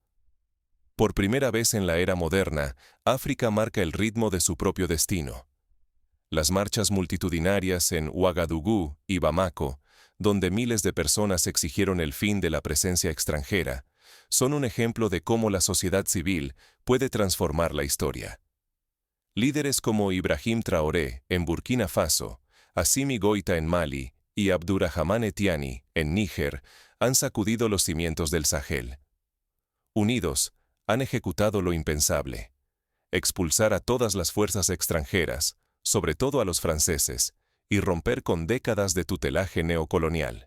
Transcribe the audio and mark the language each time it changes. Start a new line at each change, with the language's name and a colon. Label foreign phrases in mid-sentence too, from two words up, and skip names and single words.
Spanish: Por primera vez en la era moderna, África marca el ritmo de su propio destino. Las marchas multitudinarias en Ouagadougou y Bamako, donde miles de personas exigieron el fin de la presencia extranjera, son un ejemplo de cómo la sociedad civil puede transformar la historia. Líderes como Ibrahim Traoré en Burkina Faso, Assimi Goïta en Mali y Abdurrahmane Tiani en Níger han sacudido los cimientos del Sahel. Unidos, han ejecutado lo impensable: expulsar a todas las fuerzas extranjeras, sobre todo a los franceses, y romper con décadas de tutelaje neocolonial.